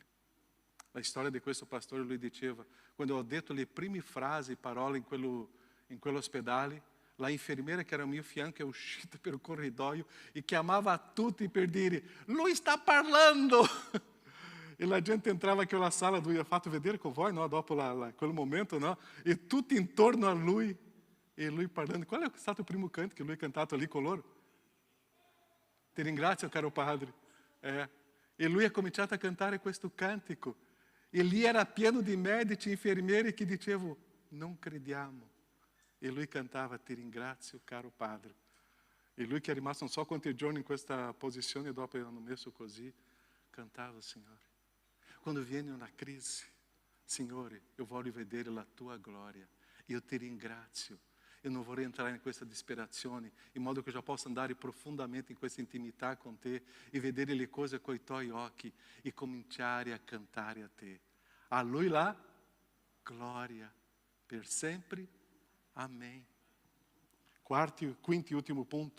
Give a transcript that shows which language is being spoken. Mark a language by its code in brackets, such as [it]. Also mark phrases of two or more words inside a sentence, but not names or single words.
[it] La storia di questo pastore, lui diceva, quando ho detto le prime frasi, parole in quell'ospedale, la infermiera che era al mio fianco è uscita per il corridoio e chiamava a tutti per dire: lui sta parlando! E la gente entrava [pt] naquela sala, [it] lui ha fatto vedere con voi, no? Dopo quel momento, no? E tutti intorno a lui. E lui parlando, qual è stato il primo canto che lui ha cantato lì con loro? Ti ringrazio, caro padre. E lui ha cominciato a cantare questo cantico. E lì era pieno di medici e infermieri che dicevano: non crediamo. E lui cantava: ti ringrazio, caro padre. E lui che è rimasto non so quanti giorni in questa posizione, dopo hanno messo così, cantava: Signore, quando viene una crisi, Signore, io voglio vedere la tua gloria. Io ti ringrazio. [pt] Eu não [it] vorrei entrar in questa disperazione, in modo che io possa andare profondamente in questa intimità con te e vedere le cose coi tuoi occhi e cominciare a cantare a te. A Lui la gloria per sempre. Amém. Quinto e ultimo punto.